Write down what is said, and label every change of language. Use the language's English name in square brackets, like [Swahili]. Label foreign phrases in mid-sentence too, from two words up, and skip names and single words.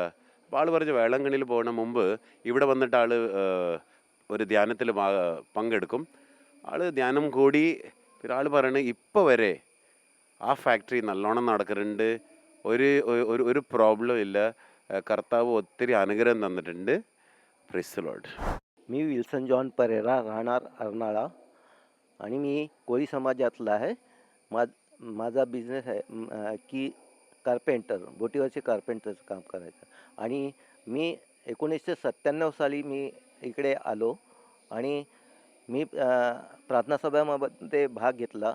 [Malayalam] അപ്പോൾ ആൾ പറഞ്ഞു വേളാങ്കണ്ണിയിൽ പോകുന്ന മുമ്പ് ഇവിടെ വന്നിട്ട് ആൾ ഒരു ധ്യാനത്തിൽ പങ്കെടുക്കും. ആൾ ധ്യാനം കൂടി. പിന്നെ ആൾ പറയണത് ഇപ്പോൾ വരെ ആ ഫാക്ടറി നല്ലോണം നടക്കുന്നുണ്ട്, ഒരു പ്രോബ്ലം ഇല്ല, കർത്താവ് ഒത്തിരി അനുഗ്രഹം തന്നിട്ടുണ്ട്. [English] Praise the Lord. [Marathi] मी विल्सन जॉन परेरा, राहणार अर्नाळा आणि मी कोळी समाजातला आहे. माझा बिझनेस आहे की कार्पेंटर, बोटीवरचे कार्पेंटरचं काम करायचं. आणि मी 1997 साली मी इकडे आलो आणि मी प्रार्थना सभामध्ये भाग घेतला.